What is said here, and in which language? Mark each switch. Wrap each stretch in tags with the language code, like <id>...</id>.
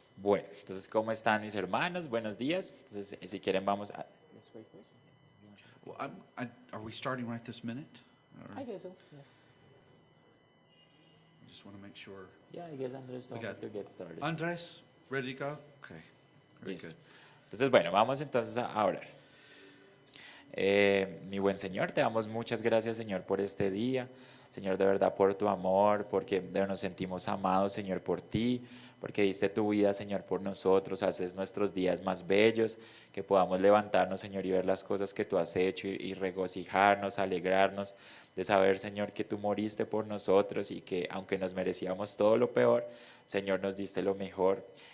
<es>Bueno, entonces, ¿cómo están mis hermanos? Buenos días. Entonces, si quieren, vamos a...</es> <en>Let's pray first. Well, are we starting right this minute? Or- I guess so, yes. I just want to make sure. Yeah, I guess Andrés told me Okay. to get started. Andres, ready to go? Okay. Very</en> <es>Listo.</es> <en>good.</en> <es>Entonces, bueno, vamos entonces a orar. Mi buen Señor, te damos muchas gracias, Señor, por este día. Señor, de verdad, por tu amor, porque nos sentimos amados, Señor, por ti, porque diste tu vida, Señor, por nosotros, haces nuestros días más bellos, que podamos levantarnos, Señor, y ver las cosas que tú has hecho y regocijarnos, alegrarnos de saber, Señor, que tú moriste por nosotros y que aunque nos merecíamos todo lo peor, Señor, nos diste lo mejor.</es>